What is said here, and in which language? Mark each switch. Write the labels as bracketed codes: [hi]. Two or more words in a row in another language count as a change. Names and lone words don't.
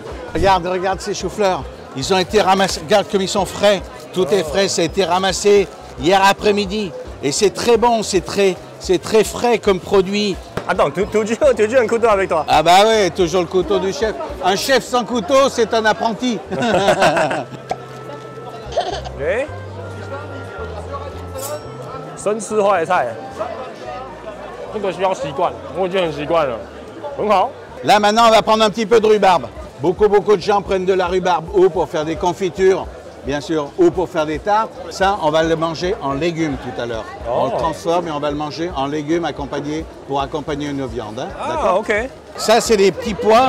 [fr] Regarde ces choux-fleurs, ils ont été ramassés, regarde comme ils sont frais, tout est frais, ça a été ramassé hier après-midi, et c'est très bon, c'est très frais comme produit. Attends, toujours un couteau avec toi? Ah bah ouais, toujours le couteau du chef. Un chef sans couteau, c'est un apprenti. [zh] OK。生吃坏菜，这个需要习惯，我已经很习惯了，很好。 [fr] Là maintenant, on va prendre un petit peu de rhubarbe. Beaucoup de gens prennent de la rhubarbe ou pour faire des confitures, bien sûr, ou pour faire des tartes. Ça, on va le manger en légumes tout à l'heure. On le transforme et on va le manger en légumes accompagnés pour accompagner une viande. Hein, ah, OK. Ça, c'est des petits pois.